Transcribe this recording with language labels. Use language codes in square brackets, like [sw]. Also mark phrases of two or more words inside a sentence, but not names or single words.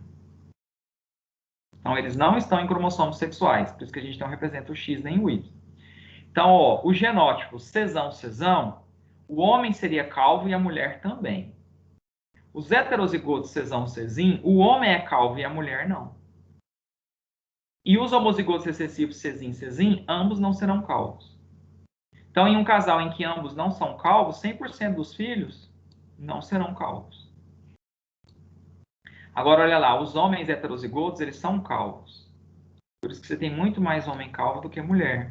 [pt] Então, eles não estão em cromossomos sexuais, por isso que a gente não representa o X nem o Y. Então, ó, o genótipo cesão-cesão, o homem seria calvo e a mulher também. Os heterozigotos cesão-cezim, o homem é calvo e a mulher não. E os homozigotos recessivos cezim-cezim, ambos não serão calvos. Então, em um casal em que ambos não são calvos, 100% dos filhos não serão calvos. Agora, olha lá, os homens heterozigotos, eles são calvos. Por isso que você tem muito mais homem calvo do que mulher.